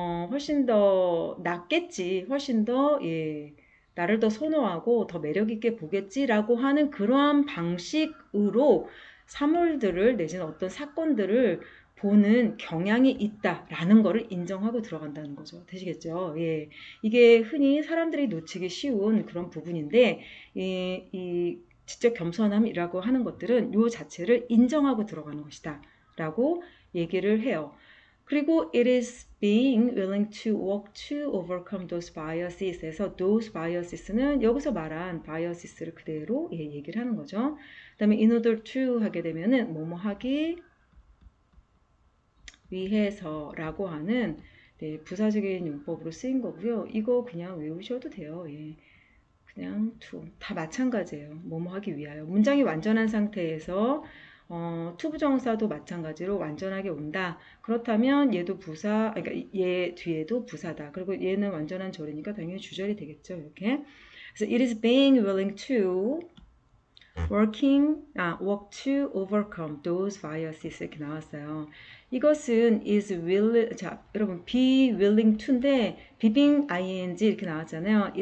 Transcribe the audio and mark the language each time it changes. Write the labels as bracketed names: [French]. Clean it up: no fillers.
[Korean] 훨씬 더 낫겠지, 훨씬 더, 예, 나를 더 선호하고 더 매력 있게 보겠지라고 하는 그러한 방식으로 사물들을 내지는 어떤 사건들을 보는 경향이 있다라는 거를 인정하고 들어간다는 거죠. 되시겠죠? 예. 이게 흔히 사람들이 놓치기 쉬운 그런 부분인데, 이 지적 겸손함이라고 하는 것들은 요 자체를 인정하고 들어가는 것이다. 라고 얘기를 해요. 그리고 [English] it is being willing to work to overcome those biases 에서 those biases는 [Korean] 여기서 말한 [English] biases를 [Korean] 그대로 얘기를 하는 거죠. 그 다음에 in order to 하게 되면은 뭐뭐 하기 위해서라고 하는 네, 부사적인 용법으로 쓰인 거고요. 이거 그냥 외우셔도 돼요. 예. 그냥 to 다 마찬가지예요. 뭐뭐 하기 위하여. 문장이 완전한 상태에서 투부정사도 마찬가지로 완전하게 온다. 그렇다면 얘도 부사, 그러니까 얘 뒤에도 부사다. 그리고 얘는 완전한 절이니까 당연히 주절이 되겠죠. 이렇게. 그래서 [English] it is being willing to work to overcome those biases [Korean] 이렇게 나왔어요. 이것은 is will, 자, 여러분, [English] be willing to [Korean] 인데, being ing 이렇게 나왔잖아요.